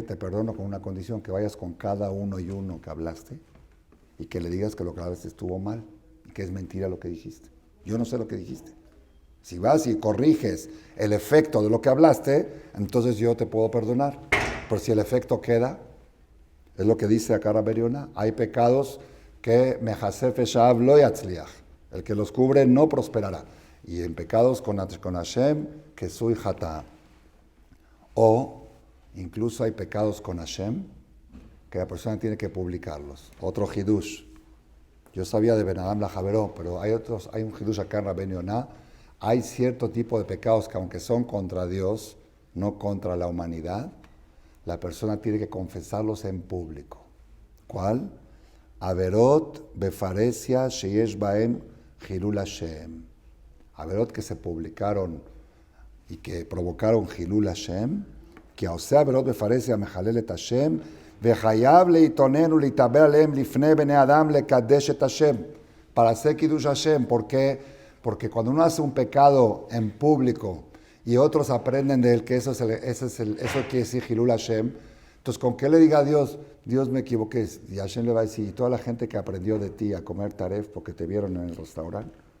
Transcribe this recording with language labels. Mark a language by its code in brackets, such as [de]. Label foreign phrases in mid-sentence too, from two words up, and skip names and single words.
[es] Te perdono con una condición, que vayas con cada uno y uno que hablaste y que le digas que lo que hablaste estuvo mal y que es mentira lo que dijiste. Yo no sé lo que dijiste. Si vas y corriges el efecto de lo que hablaste, entonces yo te puedo perdonar. Pero si el efecto queda, es lo que dice acá Rabbi Yonah, hay pecados que [he] מכסה פשעיו לא יצליח. [es] El que los cubre no prosperará. Y en pecados con Hashem, que soy hatá. O incluso hay pecados con Hashem que la persona tiene que publicarlos. Otro hidush. Yo sabía de [he] בין אדם לחברו, [es] pero hay un hidush acá en Rabbi Yonah. Hay cierto tipo de pecados que aunque son contra Dios, no contra la humanidad, la persona tiene que confesarlos en público. ¿Cuál? [he] עבירות בפרהסיא שיש בהם חילול השם. [es] Averot que se publicaron y que provocaron [he] חילול השם, [es] que osea [he] עבירות בפרהסיא מחלל את השם, וחייב להתוודות להתאבל עליהם לפני בני אדם לקדש את השם. [es] Para hacer [he] קידוש השם, [es] ¿por qué? Porque cuando uno hace un pecado en público y otros aprenden de él que eso quiere decir [he] חילול השם, [es] entonces ¿con qué le diga a Dios? Dios, me equivoqué. Y Hashem le va a decir, ¿y toda la gente que aprendió de ti a comer taref porque te vieron en el restaurante?